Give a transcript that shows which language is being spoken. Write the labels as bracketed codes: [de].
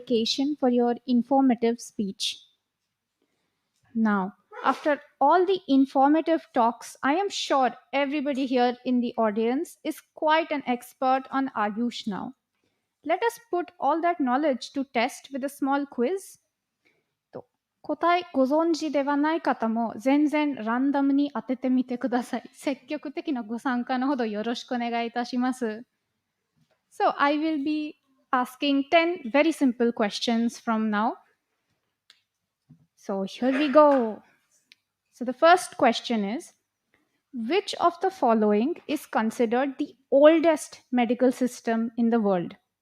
[en] Keshan, for your informative speech. Now, after all the informative talks, I am sure everybody here in the audience is quite an expert on Ayush now. Let us put all that knowledge to test with a small quiz. [ja] と答えご存知ではない方も全然ランダムに当ててみてください。積極的なご参加のほどよろしくお願いいたします。 [en] So I will be asking 10 very simple questions from now. So here we go. So the first question is, which of the following is considered the oldest medical system in the world?